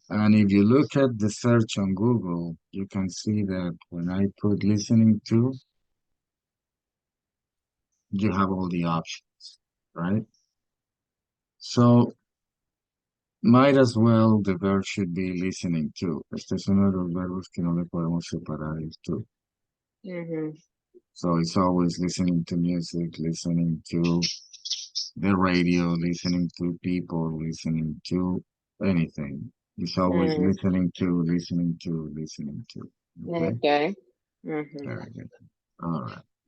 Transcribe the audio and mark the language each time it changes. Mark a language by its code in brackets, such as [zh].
[en] And if you look at the search on Google, you can see that when I put listening to, you have all the options, right? So might as well the verb should be listening to. [es] Este es uno de los verbos que no le podemos separar el to. Mhm. [en] So it's always listening to music, listening to the radio, listening to people, listening to anything. It's always Mm. listening to, listening to, listening to. Okay? Okay. Mhm. Very good. All right.